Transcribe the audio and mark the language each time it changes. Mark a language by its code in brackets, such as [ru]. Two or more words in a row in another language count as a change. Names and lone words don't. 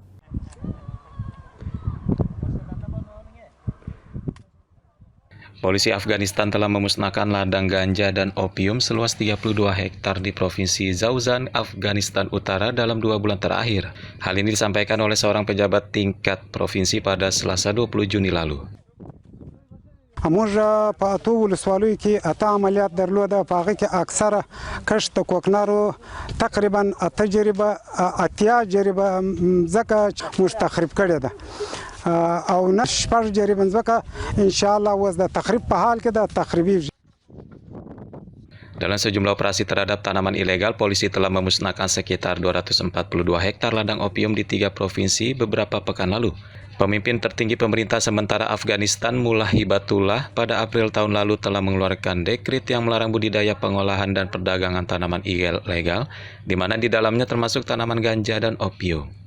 [id] Polisi Afghanistan telah memusnahkan ladang ganja dan opium seluas 32 hektar di Provinsi Zauzan, Afghanistan Utara dalam 2 bulan terakhir. Hal ini disampaikan oleh seorang pejabat tingkat provinsi pada Selasa 20 Juni lalu. [ps] موږ په اتو ولسوالیو کې اته عملیات درلوده په هغه کې اکثره کښت د کوکنارو تقریبا اتیا جریبه ځکه موږ تخریب کړې ده او نه شپږ جریبه ځکه [ar] ان شاء الله [ps] اوس د تخریب په حال کې ده تخریبي. [id] Dalam sejumlah operasi terhadap tanaman ilegal, polisi telah memusnahkan sekitar 242 hektar ladang opium di 3 provinsi beberapa pekan lalu. Pemimpin tertinggi pemerintah sementara Afghanistan, Mullah Hibatullah, pada April tahun lalu telah mengeluarkan dekret yang melarang budidaya, pengolahan, dan perdagangan tanaman ilegal, di mana di dalamnya termasuk tanaman ganja dan opium.